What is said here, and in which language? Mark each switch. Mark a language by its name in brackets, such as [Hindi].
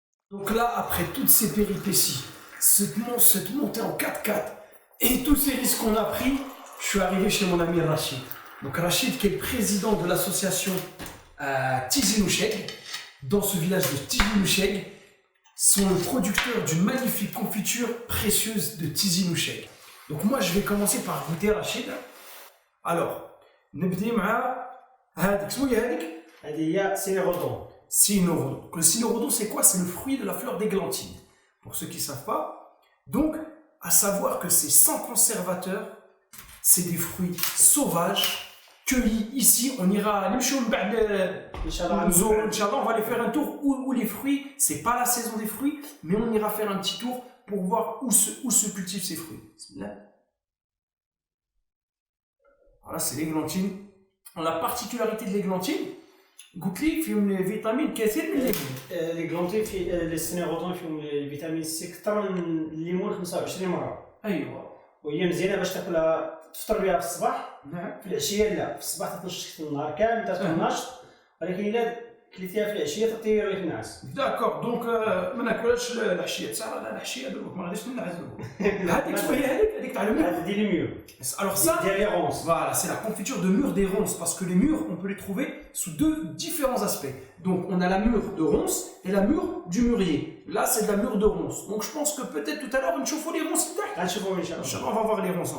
[French] Donc là, après toutes ces péripéties, cette montée en 4x4, et tous ces risques qu'on a pris, je suis arrivé chez mon ami Rachid. Donc Rachid qui est le président de l'association Tizi Ouzheg. Dans ce village de Tizi Ouzheg, sont le producteur d'une magnifique confiture précieuse de Tizi Ouzheg. Donc moi je vais commencer par goûter Rachid. [Arabic] Alors, نبدي مع هذيك شنو هي هذيك؟ هذه هي سينيغودون. [French] Cynorrhodon. Le cynorrhodon c'est quoi? C'est le fruit de la fleur d'églantine. Pour ceux qui ne savent pas. Donc, à savoir que c'est sans conservateur, c'est des fruits sauvages, cueillis ici. On ira, Inch'Allah, on va aller faire un tour où les fruits, c'est pas la saison des fruits, mais on ira faire un petit tour pour voir où se cultivent ces fruits. Voilà, c'est l'églantine. La particularité de l'églantine, goûte-les, فيهم les vitamines كثير من الليمون. [Arabic] الجلونتين في السينيغودون فيهم الفيتامين سي اكثر من الليمون 25 مره. ايوه. وهي مزيانه باش تاكلها تفطر بها في الصباح. نعم. في العشيه لا، في الصباح تنشط النهار كامل تكون ناشط، ولكن الا كليتيها في العشيه تعطي ريح نعاس. داكور دونك ما ناكلهاش العشيه تاع العشيه دوك ما غاديش نعزلو. هذيك شويه هذيك تاع المير. هذه لي ميور. [French] Alors ça, les ronces. Voilà, c'est la confiture de mûres des ronces parce que les mûres, on peut les trouver sous deux différents aspects. Donc on a la mûre de ronces et la mûre du mûrier. Là, c'est de la mûre de ronces. Donc je pense que peut-être tout à l'heure, on chauffe les ronces. [Arabic] غنشوفوا ان شاء الله. [French] Inch'Allah, on va voir les ronces.